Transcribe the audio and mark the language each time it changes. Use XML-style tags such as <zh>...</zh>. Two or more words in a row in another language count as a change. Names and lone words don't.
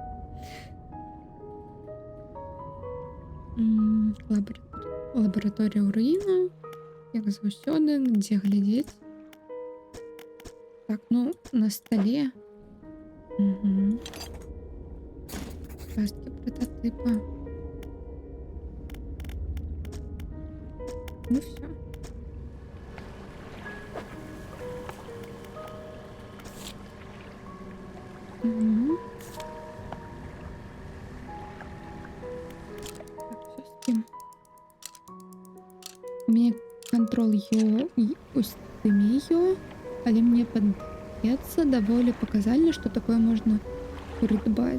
<be>Лабараторія ў руінах, як заўсёды, дзе глядзець. Так, ну, на стале. Часткі прототипа.</be> <uk>Ну все. Так, все з тим.</uk> <ru>У меня</ru> <be>контроль устымею, але мне падаецца даволі паказальна, што такое можна прыдбаць.</be>